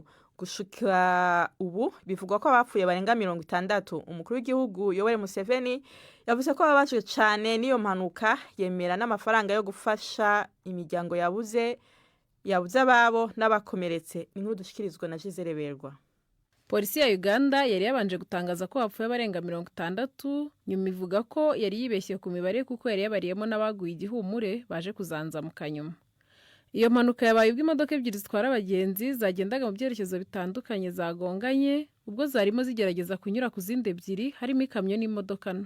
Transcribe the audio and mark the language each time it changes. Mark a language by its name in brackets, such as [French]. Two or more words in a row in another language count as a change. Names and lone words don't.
[Rundi] Gushika ubu bivugwa ko abapfuye barenga 60. Umukuru w'igihugu Yoweri Museveni yavuze ko babajwe cyane n'iyo mpanuka, yemera n'amafaranga yo gufasha imiryango yabuze ababo n'abakomeretse. Inkuru dushikirizwa na Gisele Berwa. Polisi ya Uganda yari yabanje gutangaza ko hapfuye barenga 60, nyuma ivuga ko yari yibeshye ku mibare kuko yari yabariyemo n'abaguye igihumure baje kuzanzamuka nyuma. Iyo mpanuka yabaye ubwo imodoka ebyiri zitwara abagenzi zagendaga mu byerekezo bitandukanye zagonganye, ubwo zarimo zigerageza kunyura ku zindi ebyiri harimo ikamyo n'imodoka nto.